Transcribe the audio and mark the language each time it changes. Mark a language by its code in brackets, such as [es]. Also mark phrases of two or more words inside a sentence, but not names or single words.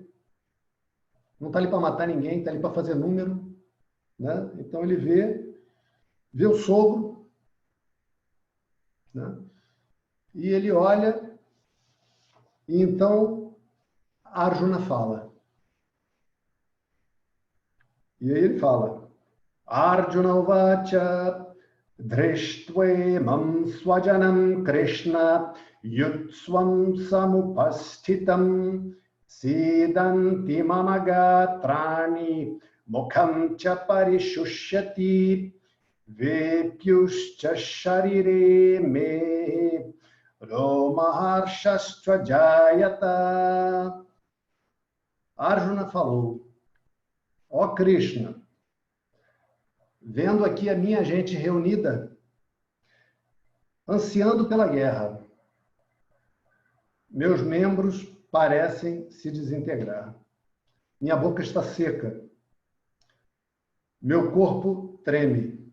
[pt] Não tá ali para matar ninguém, tá ali para fazer número, né? Então ele vê o sogro, né? E ele olha, e então Arjuna fala. E aí ele fala: [sa] Arjuna uvacha drishtvaimam swajanam Krishna yutsvam samupasthitam sidanti mama gatrani mukham cha parishushyati vepyuscha sharire me romaharshastra jayata. [pt] Arjuna falou: ó Krishna, vendo aqui a minha gente reunida, ansiando pela guerra, meus membros parecem se desintegrar. Minha boca está seca. Meu corpo treme.